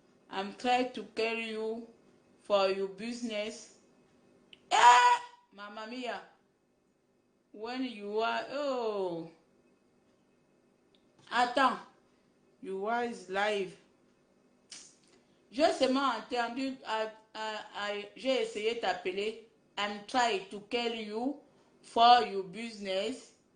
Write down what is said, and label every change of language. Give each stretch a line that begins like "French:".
English: I'm trying to carry you for your business. Mamma mia. When you are, oh,
French: attends,
English: you are live.
French: J'ai seulement entendu, j'ai essayé de t'appeler.
English: I'm trying to call you for your business.